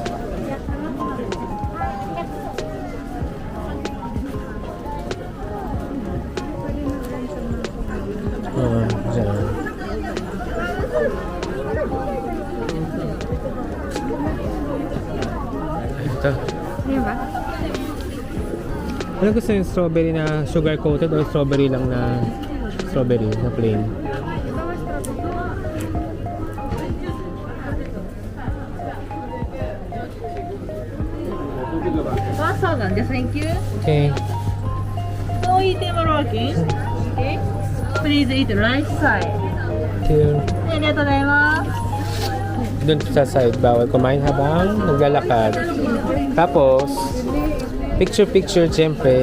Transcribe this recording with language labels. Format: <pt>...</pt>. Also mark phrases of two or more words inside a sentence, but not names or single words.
<tl>Dyan. Ito. Ayan ba? Ano gusto yung strawberry na</tl> <en>sugar coated</en> <tl>o strawberry lang na strawberry na plain?</tl> <en>Thank you. Okay. So eat Moroccan. Okay. Please eat right side. Thank you.</en> <ja>ありがとうございます。</ja> <tl>Doon sa side, bawal kumain habang naglalakad. Tapos, picture, siyempre.</tl>